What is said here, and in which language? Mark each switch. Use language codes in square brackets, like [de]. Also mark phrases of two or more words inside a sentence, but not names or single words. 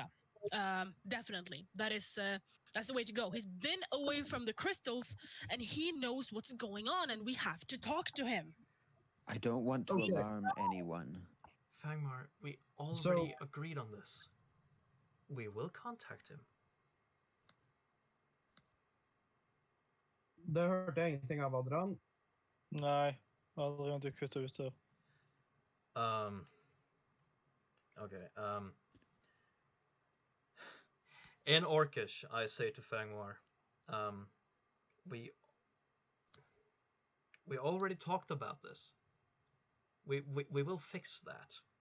[en] Definitely, that's the way to go. He's been away from the crystals, and he knows what's going on, and we have to talk to him. I don't want to Okay. alarm anyone. Fangmar, we already agreed on this. We will contact him. [no] Det hørte jeg ingenting av, Adrian. Nei, Adrian, du kutta ut der. [en] Okay. In Orcish, I say to Fangmar, we already talked about this. We will fix that.